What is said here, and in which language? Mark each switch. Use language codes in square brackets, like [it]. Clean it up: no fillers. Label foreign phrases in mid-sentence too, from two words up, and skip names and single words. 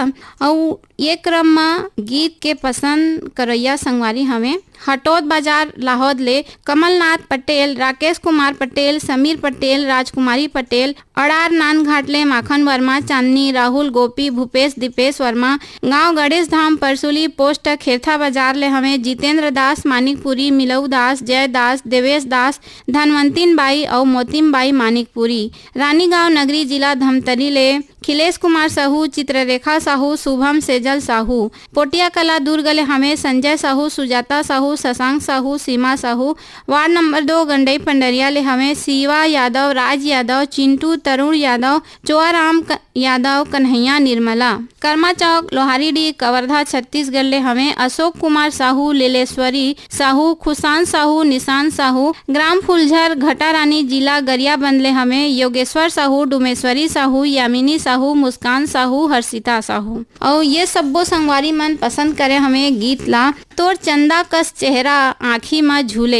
[hne] और ये क्रम में गीत के पसंद करैया संगवारी हमें हटौद बाजार लाहौद ले कमलनाथ पटेल, राकेश कुमार पटेल, समीर पटेल, राजकुमारी पटेल, अड़ार नान घाट ले माखन वर्मा, चांदनी, राहुल, गोपी, भूपेश, दीपेश वर्मा, गांव गणेश धाम, परसुली पोस्ट खेरथा बाजार ले हमें जितेंद्र दास, मानिकपुरी, मिलऊ दास, जय दास, देवेश दास, धनवंतीन बाई और मोतिम बाई मानिकपुरी, रानीगांव नगरी जिला धमतरी ले खिलेश कुमार साहू, चित्ररेखा साहू, शुभम सेजल साहू, पोटिया कला दुर्ग ले हमें संजय साहू, सुजाता साहू, शशांक साहू, सीमा साहू, वार्ड नंबर 2 गंडई पंडरिया ले हमें शिवा यादव, राज यादव, चिंटू, तरुण यादव, चोआराम यादव, कन्हैया निर्मला, कर्मा चौक लोहारीडी कवर्धा छत्तीसगढ़ ले हमें अशोक कुमार साहू, लीलेश्वरी साहू, खुशान साहू, निशान साहू, ग्राम फुलझर घटा रानी जिला गरियाबंद ले हमें योगेश्वर साहू, डुमेश्वरी साहू, यामिनी साहू, मुस्कान साहू, हर्षिता साहू। और ये सबो संगवारी मन पसंद करे हमें गीत ला तोर चंदा कस चेहरा आँखी में झूले।